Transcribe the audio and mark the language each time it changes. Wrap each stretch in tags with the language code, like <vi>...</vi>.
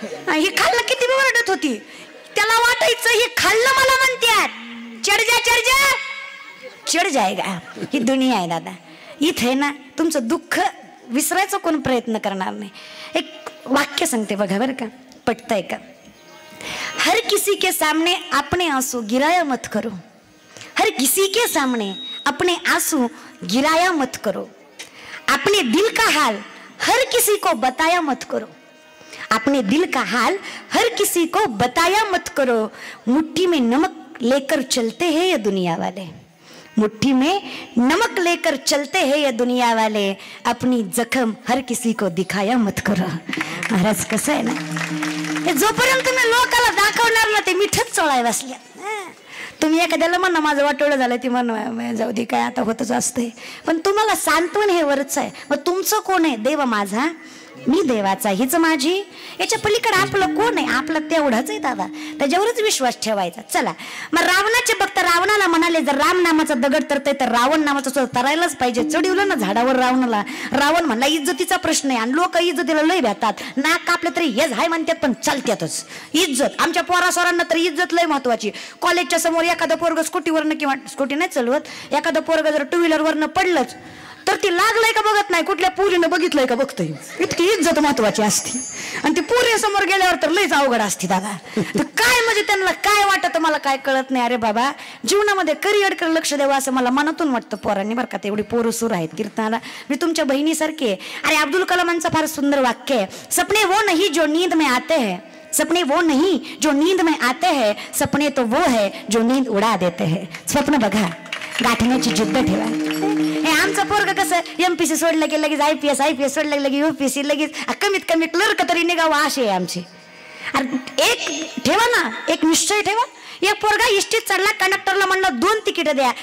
<mr>ही खाल्लं किती ओरडत होती. त्याला वाटायचं हे खाल्लं मला म्हणतात.</mr> <hi>चढ जा चढ जाएगा.</hi> <mr>ही दुनिया आहे दादा. इथे ना तुमचं दुःख विसरायचा कोण प्रयत्न करणार नाही. एक वाक्य सांगते बघा बरं का, पटतंय का?</mr> <hi>हर किसी के सामने अपने आंसू गिराया मत करो. हर किसी के सामने अपने आंसू गिराया मत करो. अपने दिल का हाल हर किसी को बताया मत करो, अपने दिल का हाल हर किसी को बताया मत करो। मुट्ठी में नमक लेकर चलते हैं ये दुनिया वाले, मुट्ठी में नमक लेकर चलते हैं ये दुनिया वाले, अपनी जखम हर किसी को दिखाया मत करो।</hi> <mr>महाराज कसं आहे ना, जोपर्यंत तुम्ही लोकाला दाखवणार ना ते मिठच चोळाय बसल्या. तुम्ही एखाद्याला म्हणा माझं वाटोळं झालं, ती म्हण जाऊ दे काय आता होतच असते, पण तुम्हाला सांत्वन हे वरच आहे. मग तुमचं कोण आहे? देव माझा, मी देवाचा, हीच माझी. याच्या पलीकडे आपलं कोण आहे? आपलं तेवढंच आहे दादा, त्याच्यावरच विश्वास ठेवायचा. चला मग रावणाचे भक्त रावणाला म्हणाले, जर राम नामाचा दगड तरतय तर रावण नामाचं तरायलाच पाहिजे. चढवलं ना झाडावर रावणाला. रावण म्हणला इज्जतीचा प्रश्न आहे, आणि लोक इज्जतीला लय भेटतात, नाक कापले तरी हेच हाय म्हणतात, पण चालत्यातच इज्जत. आमच्या पोरासोरांना तर इज्जत लय महत्वाची. कॉलेजच्या समोर एखादं पोरग स्कूटीवरनं, किंवा स्कूटी नाही चालवत, एखादं पोरग जर टू व्हीलरवरनं पडलंच तर ती लागलंय का बघत नाही, कुठल्या पुरीनं बघितलंय का बघतोय. इतकी इज्जत महत्वाची असते, आणि ती पुरी समोर गेल्यावर तर लयच अवघड असते दादा. तर काय म्हणजे त्यांना काय वाटत मला काय कळत नाही. अरे बाबा, जीवनामध्ये करिअरकडे लक्ष द्यावं असं मला मनातून वाटतं पोरांनी, बरं का. तेवढी पोरं सुरू आहेत कीर्तनाला, मी तुमच्या बहिणीसारखी आहे. अरे अब्दुल कलामांचं फार सुंदर वाक्य आहे,</mr> <hi>सपने वो नहीं जो नींद में आते हैं, सपने वो नहीं जो नींद में आते हैं, सपने तो वो है जो नींद उडा देते हैं.</hi> <mr>स्वप्न बघा, गाठण्याची जिद्द ठेवा. हे आमचं पोरग कसं MPC सोडलं की लगेच IPS सोडलं की लगेच UPSC, लगेच कमीत कमी क्लर्क तरी निघावं असे आहे आमचे. एक ठेवा ना, एक निश्चय ठेवा. एक पोरगा इष्टीत चढला, कंडक्टरला म्हणलं 2 तिकीट द्या.</mr>